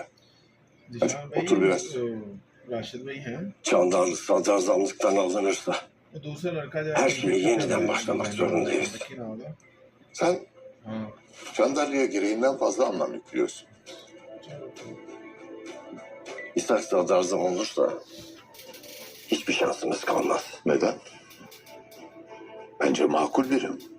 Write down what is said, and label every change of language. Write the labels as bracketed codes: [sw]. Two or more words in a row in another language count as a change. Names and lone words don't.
[tr] Hadi otur biraz. [hi] राशिद भाई हैं [tr] Çandarlı sadrazamlıktan alınırsa [hi] वो दूसरा लड़का जो [tr] her şeye yeniden başlamak zorundayız. [hi] वकील होगा [tr] Sen [hi] हाँ [tr] Çandarlı'ya gereğinden fazla anlam yüklüyorsun. İshak sadrazam olursa hiçbir şansımız kalmaz. Neden? Bence makul birim.